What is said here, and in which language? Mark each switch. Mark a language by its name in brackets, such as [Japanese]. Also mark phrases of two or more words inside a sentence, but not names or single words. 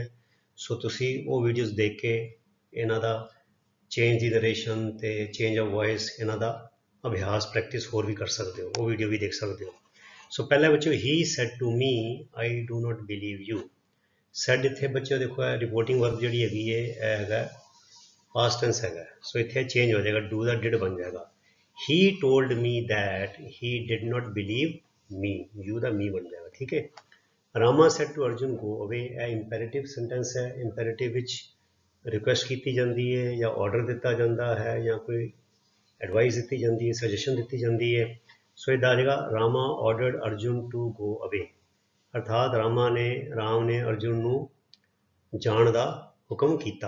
[Punjabi] ਸੋ ਤੁਸੀਂ ਉਹ ਵੀਡੀਓਜ਼ ਦੇਖ ਕੇ ਇਹਨਾਂ ਦਾ ਚੇਂਜ ਦੀ ਨਰੇਸ਼ਨ ਤੇ [English] change of voice [Punjabi] ਇਹਨਾਂ ਦਾ ਅਭਿਆਸ ਪ੍ਰੈਕਟਿਸ ਹੋਰ ਵੀ ਕਰ ਸਕਦੇ ਹੋ, ਉਹ ਵੀਡੀਓ ਵੀ ਦੇਖ ਸਕਦੇ ਹੋ। ਸੋ ਪਹਿਲਾ ਬੱਚੋ [English] He said to me I do not believe you. [Punjabi] ਸੈਡ ਇੱਥੇ ਬੱਚੋ ਦੇਖੋ ਹੈ [English] reporting verb [Punjabi] ਜਿਹੜੀ ਹੈਗੀ ਹੈ ਇਹ ਹੈਗਾ [English] past tense [Punjabi] ਹੈਗਾ, ਸੋ ਇੱਥੇ ਚੇਂਜ ਹੋ ਜਾਏਗਾ, ਡੂ ਦਾ ਡਿਡ ਬਣ ਜਾਏਗਾ। [English] he told me that he did not believe me, you ਦਾ me [Punjabi] ਬਣ ਜਾਏਗਾ, ਠੀਕ ਹੈ। [English] ਰਾਮਾ said to Arjun go away, [Punjabi] ਇਹ [English] imperative sentence [Punjabi] ਹੈ। ਇੰਪੈਰੇਟਿਵ ਵਿੱਚ ਰਿਕੁਐਸਟ ਕੀਤੀ ਜਾਂਦੀ ਹੈ ਜਾਂ ਆਰਡਰ ਦਿੱਤਾ ਜਾਂਦਾ ਹੈ ਜਾਂ ਕੋਈ ਐਡਵਾਈਸ ਦਿੱਤੀ ਜਾਂਦੀ ਹੈ, ਸਜੈਸ਼ਨ ਦਿੱਤੀ ਜਾਂਦੀ ਹੈ। ਸੋ ਇਹਦਾ ਆ ਜਾਏਗਾ [English] Rama ordered Arjun to go away, [Punjabi] ਅਰਥਾਤ ਰਾਮ ਨੇ ਅਰਜੁਨ ਨੂੰ ਜਾਣ ਦਾ ਹੁਕਮ ਕੀਤਾ।